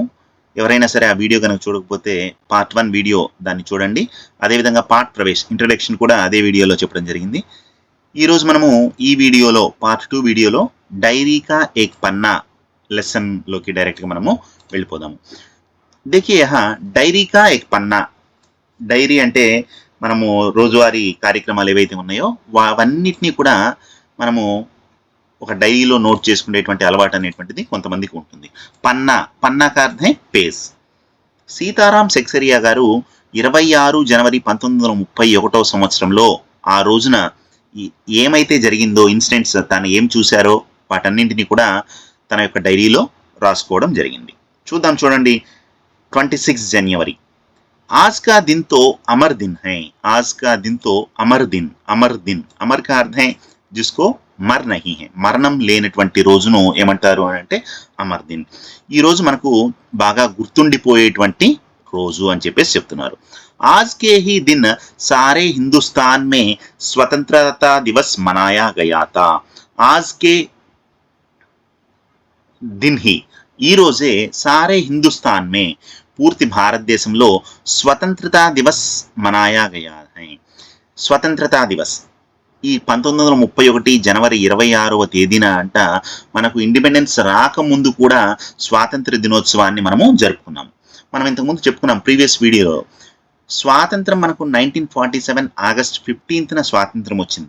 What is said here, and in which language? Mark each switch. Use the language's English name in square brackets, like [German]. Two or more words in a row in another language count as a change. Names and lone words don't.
[Telugu] ఎవరైనా సరే ఆ వీడియో కనుక చూడకపోతే పార్ట్ 1 వీడియో దాన్ని చూడండి. అదేవిధంగా పార్ట్ ప్రవేశ్ ఇంట్రడక్షన్ కూడా అదే వీడియోలో చెప్పడం జరిగింది. ఈరోజు మనము ఈ వీడియోలో పార్ట్ 2 వీడియోలో డైరీ కా ఏక్ పన్నా లెసన్లోకి డైరెక్ట్గా మనము వెళ్ళిపోదాము. [Hindi] देखिए यहाँ [Telugu] డైరీ కా ఏక్ పన్నా, డైరీ అంటే మనము రోజువారీ కార్యక్రమాలు ఏవైతే ఉన్నాయో అవన్నిటినీ కూడా మనము ఒక డైరీలో నోట్ చేసుకునేటువంటి అలవాటు అనేటువంటిది కొంతమందికి ఉంటుంది. [Hindi] पन्ना का अर्थ पेज. [Telugu] సీతారాం సెక్సరియా గారు 26 జనవరి 1931 సంవత్సరంలో ఆ రోజున ఏమైతే జరిగిందో ఇన్సిడెంట్స్, తను ఏం చూశారో వాటన్నింటినీ కూడా తన యొక్క డైరీలో రాసుకోవడం జరిగింది. చూడండి. [Hindi] 26 जनवरी, आज का दिन तो अमर दिन है. आज का दिन तो अमर दिन. अमर का अर्थ है जिसको मर नहीं है, [Telugu] మరణం లేనటువంటి రోజును ఏమంటారు అని అంటే [Hindi] अमर दिन. [Telugu] ఈ రోజు మనకు బాగా గుర్తుండిపోయేటువంటి రోజు అని చెప్పేసి చెప్తున్నారు. [Hindi] आज के ही दिन सारे हिंदुस्तान में स्वतंत्रता दिवस मनाया गया था. आज के दिन ही, [Telugu] ఈ రోజే [Hindi] सारे हिंदुस्तान में, [Telugu] పూర్తి భారతదేశంలో [Hindi] स्वतंत्रता दिवस मनाया गया है. स्वतंत्रता दिवस [Telugu] ఈ 1931 జనవరి 26వ తేదీన అంట మనకు ఇండిపెండెన్స్ రాకముందు కూడా స్వాతంత్ర దినోత్సవాన్ని మనము జరుపుకున్నాము. మనం ఇంతకుముందు చెప్పుకున్నాం ప్రీవియస్ వీడియోలో. స్వాతంత్రం మనకు 1947 ఆగస్ట్ 15న స్వాతంత్రం వచ్చింది.